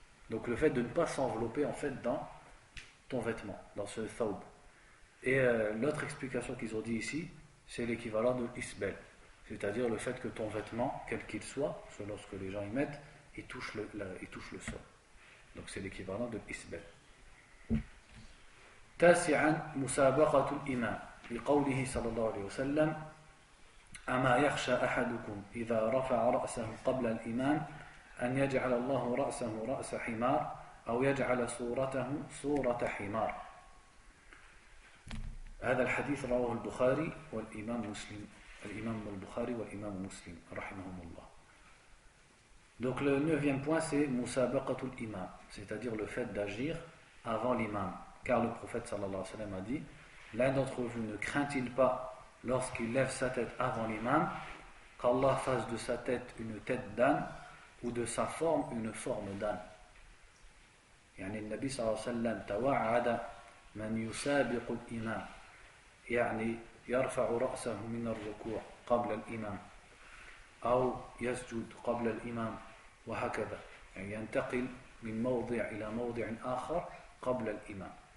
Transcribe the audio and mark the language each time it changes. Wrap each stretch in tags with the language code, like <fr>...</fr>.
<fr>Donc le fait de ne pas s'envelopper en fait dans ton vêtement, dans ce thawb. Et l'autre explication qu'ils ont dit ici, c'est l'équivalent de l'isbel, c'est-à-dire le fait que ton vêtement, quel qu'il soit, selon ce que les gens y mettent, il touche le sol. Donc c'est l'équivalent de l'isbel.</fr> <ar>تاسعا مسابقة الإمام لقوله صلى الله عليه وسلم أما يخشى أحدكم إذا رفع رأسه قبل الإمام أن يجعل الله رأسه رأس حمار أو يجعل صورته صورة حمار. هذا الحديث رواه البخاري والإمام مسلم. الإمام البخاري والإمام مسلم رحمهم الله.</ar> <fr>Donc le neuvième point c'est musabaqatul imam, c'est-à-dire le fait d'agir avant l'imam. Car le prophète sallallahu alayhi wa sallam a dit: l'un d'entre vous ne craint-il pas lorsqu'il lève sa tête avant l'imam qu'Allah fasse de sa tête une tête d'âne ou de sa forme une forme d'âne.</fr> <ar>يعني النبي صلى الله عليه وسلم توعد من يسابق الإمام يعني يرفع رأسه من الركوع قبل الإمام أو يسجد قبل الإمام وهكذا، يعني ينتقل من موضع إلى موضع آخر قبل الإمام.</ar>